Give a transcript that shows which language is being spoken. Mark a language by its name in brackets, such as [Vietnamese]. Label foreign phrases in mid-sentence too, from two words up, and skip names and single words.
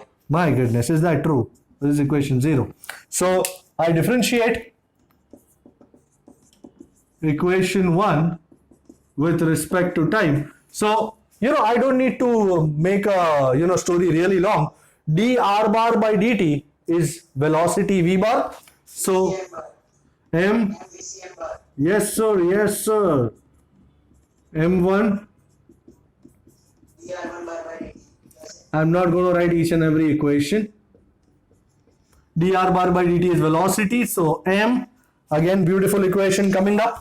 [English] My goodness, is that true? This is equation 0. So I differentiate equation 1 with respect to time. So, I don't need to make a, story really long. dr bar by dt is velocity v bar. So, CM bar, m, MVCM bar, yes sir, m1, dr1 bar by dt. I'm not going to write each and every equation. dr bar by dt is velocity. So, m, again, beautiful equation coming up.